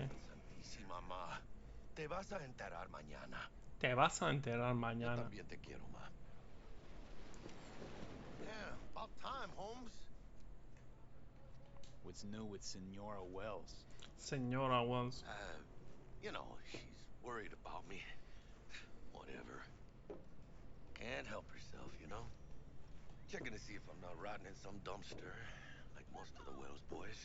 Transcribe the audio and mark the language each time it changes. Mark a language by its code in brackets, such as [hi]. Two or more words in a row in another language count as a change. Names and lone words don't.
[es] Santísima ma, te vas a enterar mañana. Te vas a enterar Yo mañana. también te quiero, ma. [en] Yeah, about time, Holmes. What's new with Senora Wells? Señora Wells. You know, she's worried about me. Whatever. Can't help herself, you know? Checking to see if I'm not rotting in some dumpster, like most of the Wells boys.